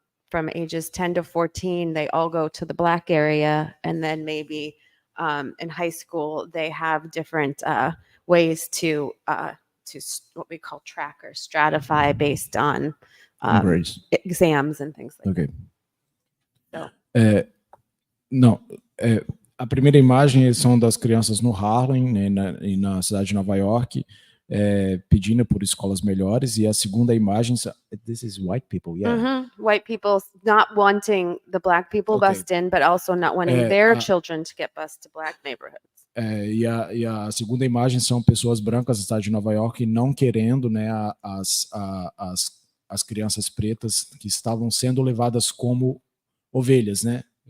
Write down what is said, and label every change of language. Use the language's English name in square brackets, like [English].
[English] from ages 10 to 14 they all go to the black area, and then maybe in high school they have different ways to what we call track or stratify based on exams and things like that. So. [Portuguese] Não, a primeira imagem são das crianças no Harlem, né, na cidade de Nova York, pedindo por escolas melhores, e a segunda imagem, [English] this is white people, yeah. White people not wanting the black people bussed in, but also not wanting their children to get bused to black neighborhoods. [Portuguese] E a segunda imagem são pessoas brancas da cidade de Nova York não querendo, né, as crianças pretas que estavam sendo levadas como ovelhas, né?